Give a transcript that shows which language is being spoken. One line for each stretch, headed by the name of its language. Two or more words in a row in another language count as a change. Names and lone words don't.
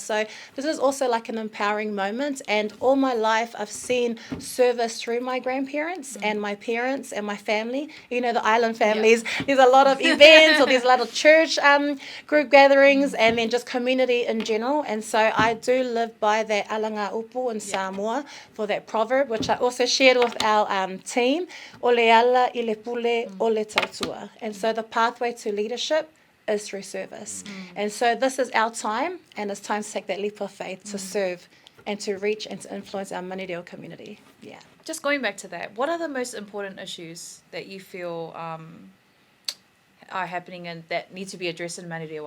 English: So this is also like an empowering moment, and all my life I've seen service through my grandparents and my parents and my family. The island families, there's a lot of events or there's a lot of church group gatherings and then just community in general. And so I do live by that
Samoan: alanga upu
English: in Samoa for that proverb, which I also shared with our team.
Samoan: Ole ala I le pule o le tautua.
English: And so the pathway to leadership is through service. And so this is our time, and it's time to take that leap of faith to serve and to reach and to influence our Manurewa community. Yeah. Just going back to that, what are the most important issues that you feel are happening and that need to be addressed in Manurewa?